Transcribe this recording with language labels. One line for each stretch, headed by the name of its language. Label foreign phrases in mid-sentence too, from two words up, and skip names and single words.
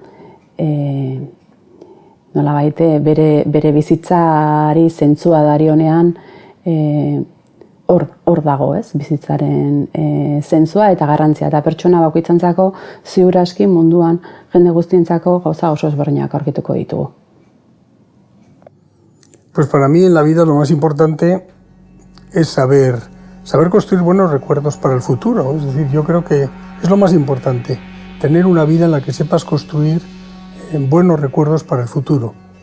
Basque: nolabait bere bizitzari zentzua darionean hor dago, ez, bizitzaren zentzua eta garrantzia, eta pertsona bakoitzantzako ziur aski munduan jende guztientzako gauza oso ezberdinak aurkituko ditugu.
Spanish: Pues para mí en la vida lo más importante es saber construir buenos recuerdos para el futuro. Es decir, yo creo que es lo más importante, tener una vida en la que sepas construir buenos recuerdos para el futuro.